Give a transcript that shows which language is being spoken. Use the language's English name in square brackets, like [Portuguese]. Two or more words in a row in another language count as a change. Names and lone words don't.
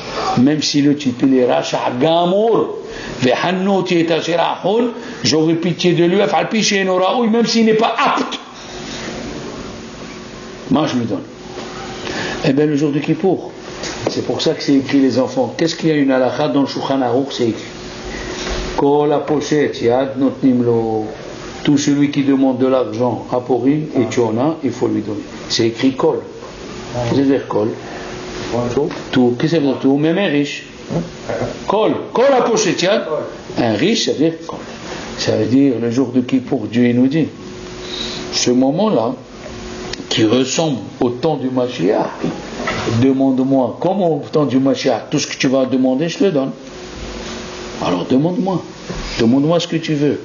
[French] Même si le type il est [Hebrew] רשע גמור, [French] j'aurais pitié de lui, même s'il n'est pas apte. Moi je me donne. Eh bien le jour de Kippour, C'est pour ça que c'est écrit les enfants. Qu'est-ce qu'il y a une halakha dans le Shulchan Aruch, c'est écrit. [Hebrew] כל הפושט יד נותנים לו. [French] Tout celui qui demande de l'argent à Purim et tu en as, il faut lui donner. C'est écrit kol. Qu'est-ce que ça veut dire kol? Tout. Qu'est-ce que ça veut dire tout? Même un riche. [Hebrew] כל. כל הפושט יד. [French] Un riche, ça veut dire kol. Ça veut dire le jour de Kippour, Dieu il nous dit, ce moment-là, qui ressemble au temps du Mashiach, demande-moi, comme au temps du Mashiach, tout ce que tu vas demander, je te le donne. Alors demande-moi ce que tu veux.